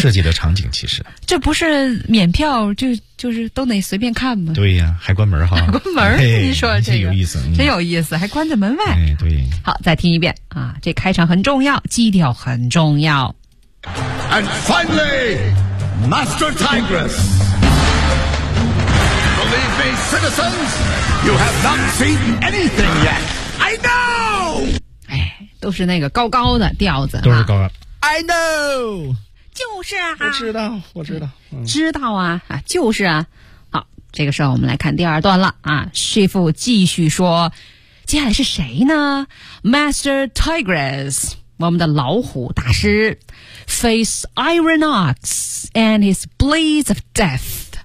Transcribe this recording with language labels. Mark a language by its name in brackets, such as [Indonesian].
[Chinese] 设计的场景其实。这不是免票就是都得随便看吗？对呀、啊、还关门哈。还关门、哎、你说这个。有意思、嗯、真有意思，还关在门外。哎、对。好，再听一遍啊，这开场很重要，基调很重要。 [English] And finally, Master Tigress. Believe me, citizens, you have not seen anything yet. I know! [Chinese] 哎，都是那个高高的调子。都是高的。 [English] I know! [Chinese] 就是啊，我知道。好，这个时候我们来看第二段了啊。 Chief 继续说，接下来是谁呢 ？Master Tigress， 我们的老虎大师 ， [English] Face Iron Ox and his blades of death、